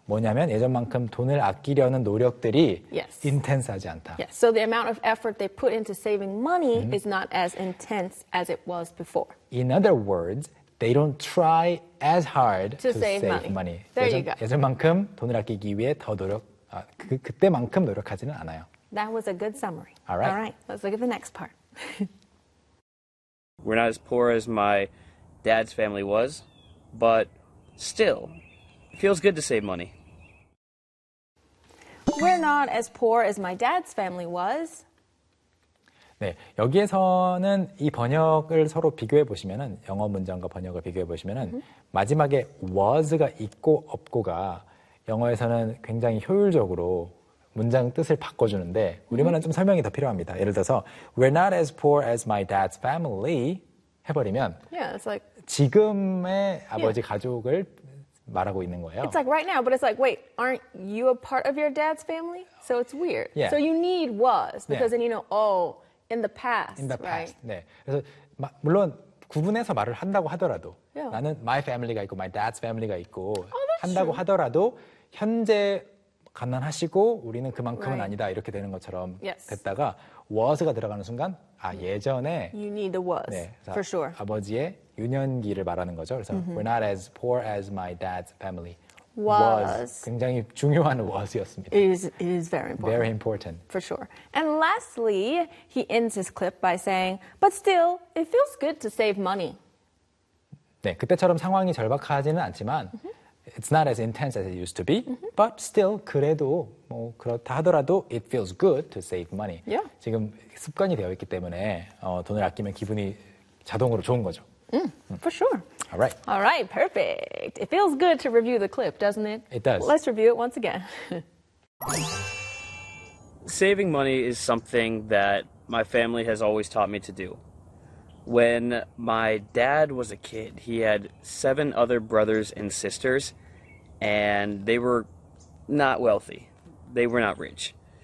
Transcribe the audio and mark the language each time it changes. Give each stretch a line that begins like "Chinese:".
Korean: 뭐냐면 예전만큼 돈을 아끼려는 노력들이
English: yes.
Korean: intense하지 않다.
English: Yes. So the amount of effort they put into saving money mm-hmm. is not as intense as it was before. In other words, they don't try as hard to save money. There
Korean: 예전,
English: you go.
Korean: 예전만큼 돈을 아끼기 위해 더 노력 그때만큼 노력하지는 않아요.
English: That was a good summary. All right. All right. Let's look at the next part. We're not as poor as my dad's family was, but still, it feels good to save money. We're not as poor as my dad's family was.
Korean: 네, 여기에서는 이 번역을 서로 비교해 보시면은 영어 문장과 번역을 비교해 보시면은 mm-hmm. 마지막에 was가 있고 없고가 영어에서는 굉장히 효율적으로 문장 뜻을 바꿔주는데 우리만은 좀 설명이 더 필요합니다. 예를 들어서
English: We're not as poor as my dad's family
Korean: 해버리면
English: yeah, it's like,
Korean: 지금의 아버지 yeah. 가족을 말하고 있는 거예요.
English: It's like right now, but it's like, wait, aren't you a part of your dad's family? So it's weird. Yeah. So you need was, because yeah. then you know, oh, in the past. In the past, right?
Korean: 네. 그래서 물론 구분해서 말을 한다고 하더라도
English: yeah.
Korean: 나는 my family가 있고 my dad's family가 있고
English: oh,
Korean: 한다고
English: true.
Korean: 하더라도 현재 가난하시고 우리는 그만큼은 right. 아니다 이렇게 되는 것처럼
English: yes.
Korean: 됐다가 was가 들어가는 순간 아 예전에
English: you need the was
Korean: 네,
English: for sure
Korean: 아버지의 유년기를 말하는 거죠. 그래서
English: mm-hmm. we're not as poor as my dad's family was
Korean: 굉장히 중요한 was였습니다.
English: It is very important. Very important for sure. And lastly, he ends his clip by saying, "But still, it feels good to save money."
Korean: 네, 그때처럼 상황이 절박하지는 않지만.
English: Mm-hmm. It's not as intense as it used to be, mm-hmm. but still,
Korean: 그래도 뭐 그렇다 하더라도
English: it feels good to save money. Yeah.
Korean: 지금 습관이 되어 있기 때문에 돈을 아끼면 기분이 자동으로 좋은 거죠.
English: For sure. All right. All right, perfect. It feels good to review the clip, doesn't it? It does. Let's review it once again. Saving money is something that my family has always taught me to do. When my dad was a kid, he had seven other brothers and sisters, and they were not wealthy. They were not rich.